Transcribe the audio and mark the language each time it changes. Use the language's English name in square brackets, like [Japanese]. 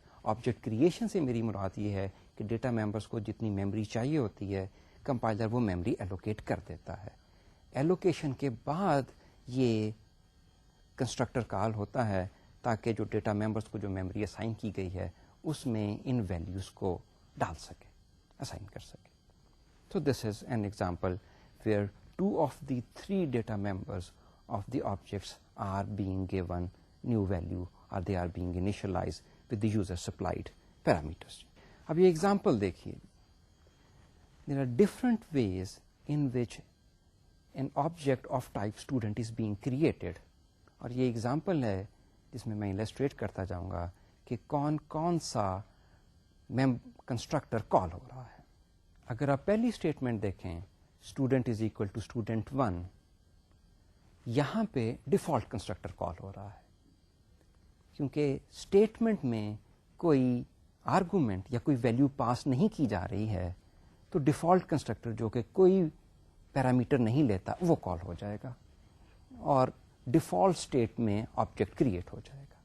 [Urdu] Object creation سے میری مراد یہ ہے کہ ڈیٹا ممبرس کو جتنی میموری چاہیے ہوتی ہے کمپائلر وہ میموری ایلوکیٹ کر دیتا ہے. ایلوکیشن کے بعد یہ کنسٹرکٹر کال ہوتا ہے تاکہ جو ڈیٹا ممبرس کو جو میموری اسائن کی گئی ہے اس میں ان ویلیوز کو ڈال سکے, اسائن کر سکے. [English] So this is an example where 2 of the 3 data members of the objects are being given new value or they are being initialized with the user supplied parameters. [Urdu] اب یہ example دیکھیے. [English] There are different ways in which an object of type student is being created. [Urdu] اور یہ example ہے جس میں illustrate کرتا جاؤں گا کہ کون سا کنسٹرکٹر کال ہو رہا ہے. اگر آپ پہلی اسٹیٹمنٹ دیکھیں student is equal to student 1, یہاں پہ ڈیفالٹ کنسٹرکٹر کال ہو رہا ہے کیونکہ اسٹیٹمنٹ میں کوئی آرگومنٹ یا کوئی ویلیو پاس نہیں کی جا رہی ہے, تو ڈیفالٹ کنسٹرکٹر جو کہ کوئی پیرامیٹر نہیں لیتا وہ کال ہو جائے گا اور ڈیفالٹ اسٹیٹ میں آبجیکٹ کریٹ ہو جائے گا.